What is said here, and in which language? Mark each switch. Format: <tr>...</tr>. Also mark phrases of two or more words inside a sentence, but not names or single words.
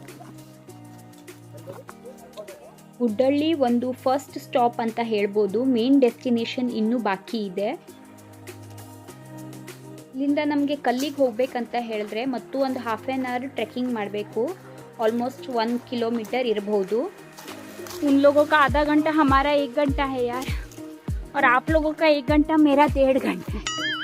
<kn>ಗುಡ್ಡಳ್ಳಿ ಒಂದು</kn> <en>first stop</en> <kn>ಅಂತ ಹೇಳ್ಬೋದು.</kn> <en>main destination</en> <kn>ಇನ್ನೂ ಬಾಕಿ ಇದೆ. ಇಲ್ಲಿಂದ ನಮಗೆ ಕಲ್ಲಿಗೆ ಹೋಗ್ಬೇಕಂತ ಹೇಳಿದ್ರೆ ಮತ್ತು ಒಂದು 1/2</kn> <en>hour trekking</en> <kn>ಮಾಡಬೇಕು.</kn> <en>almost 1 kilometer</en> <kn>ಇರಬಹುದು.</kn> <hi>उन लोगों का आधा घंटा, हमारा 1 घंटा है यार, और आप लोगों का 1 घंटा, मेरा 1.5 घंटा है.</hi>